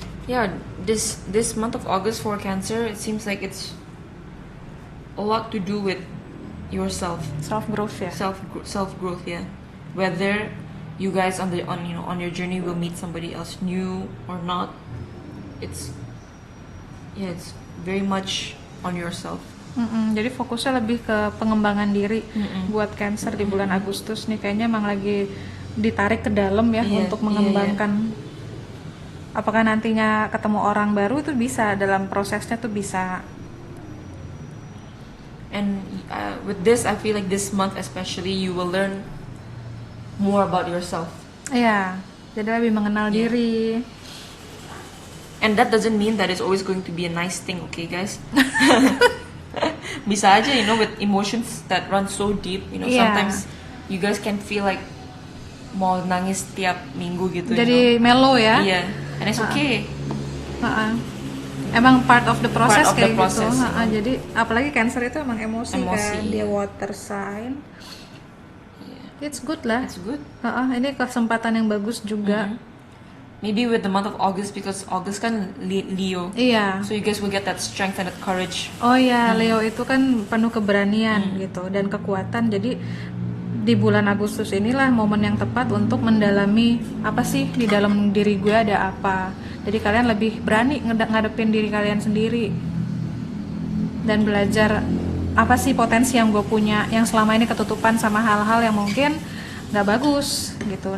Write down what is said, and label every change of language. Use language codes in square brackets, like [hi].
[en] Yeah, this month of August for Cancer, it seems like it's a lot to do with yourself. Self growth ya. Self growth, yeah. Whether you guys on your journey will meet somebody else new or not, it's very much on yourself. [id] Jadi fokusnya lebih ke pengembangan diri buat Cancer di bulan Agustus nih, kayaknya emang lagi ditarik ke dalam ya untuk mengembangkan. Apakah nantinya ketemu orang baru itu bisa, dalam prosesnya tuh bisa. [en] And with this, I feel like this month especially, you will learn more about yourself. [id] Iya, jadi lebih mengenal diri. [en] And that doesn't mean that it's always going to be a nice thing, okay, guys? [id] Bisa aja, [en] you know, with emotions that run so deep, you know, sometimes you guys can feel like [id] mau nangis tiap minggu gitu. Jadi mellow ya? Iya, [en] and it's okay. [id] Emang [en] part of the process Part of [id] kayak [en] the process, [id] gitu. Jadi apalagi Cancer itu emang emosi kan, dia [en] water sign. It's good lah. It's good. [id] Ini kesempatan yang bagus juga. [en] Maybe with the month of August, because August kan Leo. [id] Iya. [en] So you guys will get that strength and that courage. [id] Oh ya, Leo itu kan penuh keberanian gitu dan kekuatan. Jadi di bulan Agustus inilah momen yang tepat untuk mendalami apa sih di dalam diri gue ada apa. Jadi kalian lebih berani ngadepin diri kalian sendiri dan belajar apa sih potensi yang gue punya yang selama ini ketutupan sama hal-hal yang mungkin nggak bagus gitu.